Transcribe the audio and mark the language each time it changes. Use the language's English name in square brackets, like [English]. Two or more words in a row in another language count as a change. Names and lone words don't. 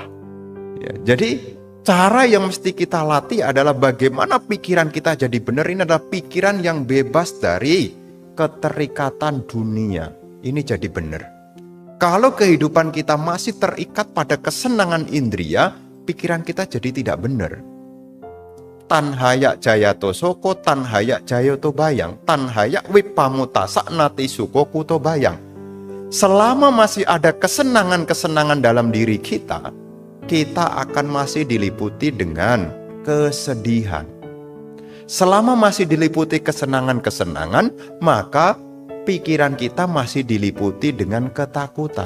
[Indonesian] Ya, jadi cara yang mesti kita latih adalah bagaimana pikiran kita jadi benar. Ini adalah pikiran yang bebas dari keterikatan dunia. Ini jadi benar. Kalau kehidupan kita masih terikat pada kesenangan indria, pikiran kita jadi tidak benar. [Pali] Tanhaya jayato soko, tanhaya jayato bayang, tanhaya wipamutasa nati suko kuto bayang. [Indonesian] Selama masih ada kesenangan-kesenangan dalam diri kita, kita akan masih diliputi dengan kesedihan. Selama masih diliputi kesenangan-kesenangan, maka pikiran kita masih diliputi dengan ketakutan.